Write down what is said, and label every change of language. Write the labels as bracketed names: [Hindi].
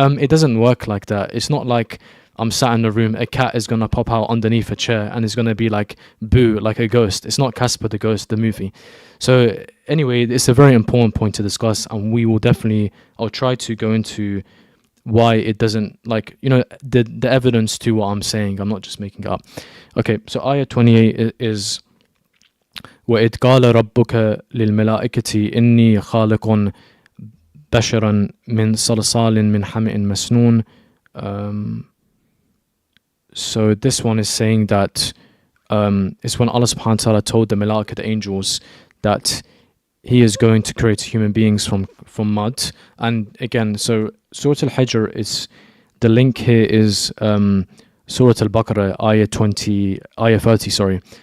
[English] It doesn't work like that. It's not like I'm sat in a room, a cat is going to pop out underneath a chair and it's going to be like, boo, like a ghost. It's not Casper the Ghost, the movie. So anyway, it's a very important point to discuss, and we will I'll try to go into why it doesn't, the evidence to what I'm saying. I'm not just making it up. Okay, so ayah 28 is [Arabic] وَإِذْ قَالَ رَبُّكَ لِلْمَلَائِكَةِ إِنِّي خَالِقٌ بَشَرًا مِنْ صَلْصَالٍ مِنْ حَمَإٍ مَسْنُونٍ. [English] So this one is saying that it's when Allah subhanahu wa ta'ala told the malaika, the angels, that he is going to create human beings from mud. And again, so Surah Al-Hijr is, the link here is Surah Al-Baqarah, ayah 30, sorry.